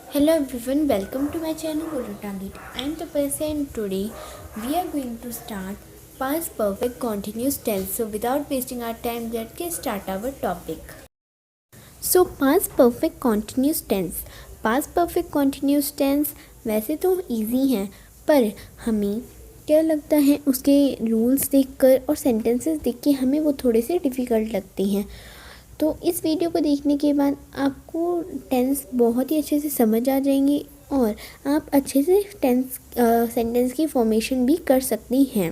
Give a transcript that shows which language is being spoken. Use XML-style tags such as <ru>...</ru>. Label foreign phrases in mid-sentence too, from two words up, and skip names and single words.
<en>Hello everyone, welcome to my channel Guru Target. I am Tapasya and today we are going to start past perfect continuous tense. So without wasting our time, let's start our topic. So past perfect continuous tense. Past perfect continuous tense</en> <hi>वैसे तो इजी हैं, पर हमें क्या लगता है उसके रूल्स देखकर और सेंटेंसेस देख के हमें वो थोड़े से डिफ़िकल्ट लगते हैं। तो इस वीडियो को देखने के बाद आपको टेंस बहुत ही अच्छे से समझ आ जाएंगे और आप अच्छे से</hi> <en>tense sentence</en> <hi>की फॉर्मेशन भी कर सकती हैं।</hi>